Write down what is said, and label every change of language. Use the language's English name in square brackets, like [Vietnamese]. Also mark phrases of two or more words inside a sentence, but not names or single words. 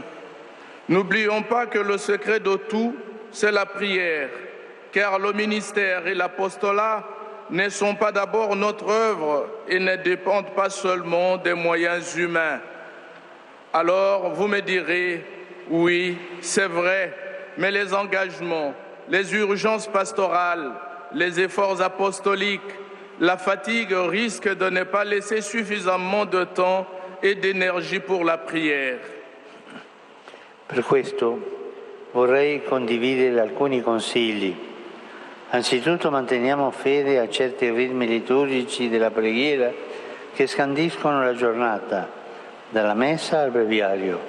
[French] N'oublions pas que le secret de tout, c'est la prière, car le ministère et l'apostolat ne sont pas d'abord notre œuvre et ne dépendent pas seulement des moyens humains. Alors, vous me direz, oui, c'est vrai, mais les engagements, les urgences pastorales, les efforts apostoliques, la fatigue risquent de ne pas laisser suffisamment de temps [Italian] e di energie [French] pour la prière. [Italian] Per questo vorrei condividere alcuni consigli. Anzitutto manteniamo fede a certi ritmi liturgici della preghiera che scandiscono la giornata, dalla messa al breviario.